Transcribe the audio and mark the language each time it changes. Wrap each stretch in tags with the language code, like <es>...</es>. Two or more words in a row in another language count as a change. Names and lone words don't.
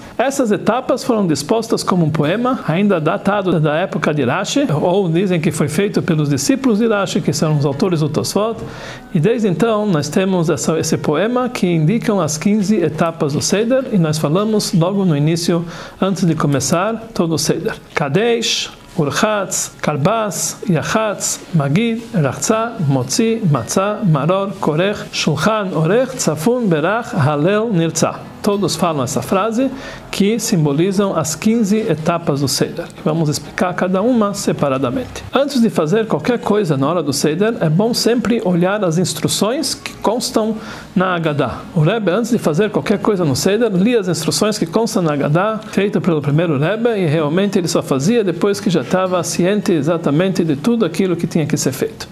<pt>Essas etapas foram dispostas como um poema, ainda datado da época de Rashi, ou dizem que foi feito pelos discípulos de Rashi, que são os autores do Tosfot. E desde então, nós temos esse poema que indicam as 15 etapas do Seder, e nós falamos logo no início, antes de começar todo o Seder.</pt> <he>קדש ורחץ כרפס יחץ מגיד רחצה מוציא מצה מרור כורך שולחן עורך, צפון ברך הלל נרצה.</he> <pt>Todos falam essa frase que simbolizam as 15 etapas do Seder. Vamos explicar cada uma separadamente. Antes de fazer qualquer coisa na hora do Seder, é bom sempre olhar as instruções que constam na Haggadah. O Rebbe, antes de fazer qualquer coisa no Seder, lia as instruções que constam na Haggadah, feita pelo primeiro Rebbe, e realmente ele só fazia depois que já estava ciente exatamente de tudo aquilo que tinha que ser feito.</pt>